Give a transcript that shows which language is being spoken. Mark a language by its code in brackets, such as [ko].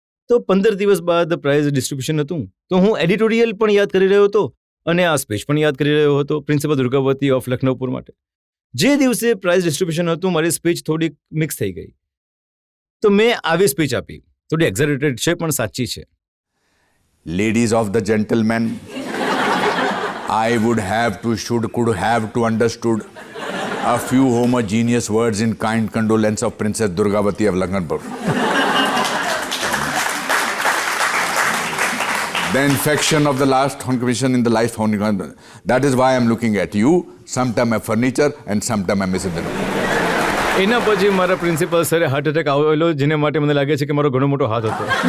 [gu] તો 15 દિવસ બાદ પ્રાઇઝ ડિસ્ટ્રીબ્યુશન હતું, તો હું એડિટોરિયલ પણ યાદ કરી રહ્યો હતો અને આ સ્પીચ પણ યાદ કરી રહ્યો હતો પ્રિન્સિપલ દુર્ગાવતી ઓફ લખનૌપુર માટે. જે દિવસે પ્રાઇઝ ડિસ્ટ્રીબ્યુશન હતું, મારી સ્પીચ થોડીક મિક્સ થઈ ગઈ, તો મેં આવી સ્પીચ આપી. થોડી એક્ઝેરેટેડ છે પણ સાચી છે. [en] Ladies of the gentlemen, I would have to, could have to understood a few homogeneous words in kind condolence of Princess Durgavati of Lakhanpur. The infection of the last contribution in the life founding. That is why I'm looking at you. Sometime I'm furniture and sometime I'm missing the. [gu] એના પછી મારા principal સરે heart attack આવેલો, જેને માટે મને લાગે છે કે મારો ઘણો મોટો હાથ હતો.